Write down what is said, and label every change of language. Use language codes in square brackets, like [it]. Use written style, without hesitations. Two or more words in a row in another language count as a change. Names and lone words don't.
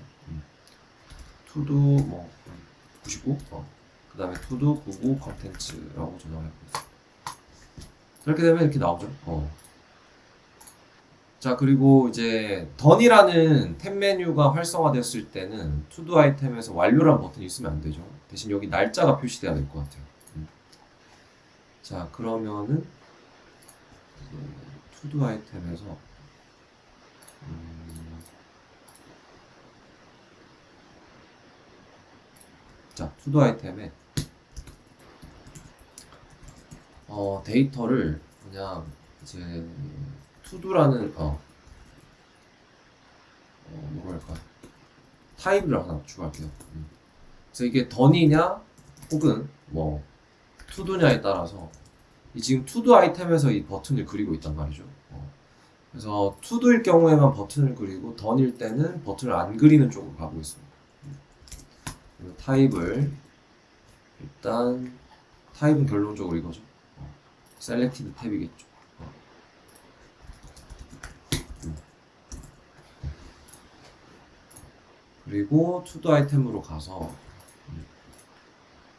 [ko] to도 뭐 99, 그 다음에 to도 99 컨텐츠라고 저장해보겠습니다. 이렇게 되면 이렇게 나오죠. 자, 그리고 이제 done이라는 탭 메뉴가 활성화됐을 때는 to-do 아이템에서 완료란 버튼이 있으면 안 되죠. 대신 여기 날짜가 표시돼야 될 것 같아요. 자, 그러면은 to-do 아이템에서 자, to-do 아이템에 데이터를 그냥 이제 to도라는 뭐로 할까? 타입을 하나 추가할게요. 그래서 이게 done이냐 혹은 뭐 to도냐에 따라서 이 지금 to-do 아이템에서 이 버튼을 그리고 있단 말이죠. 그래서 to-do일 경우에만 버튼을 그리고 done일 때는 버튼을 안 그리는 쪽으로 가고 있습니다. 타입을 일단 타입은 결론적으로 이거죠. selected 탭이겠죠. 그리고 to-do 아이템으로 가서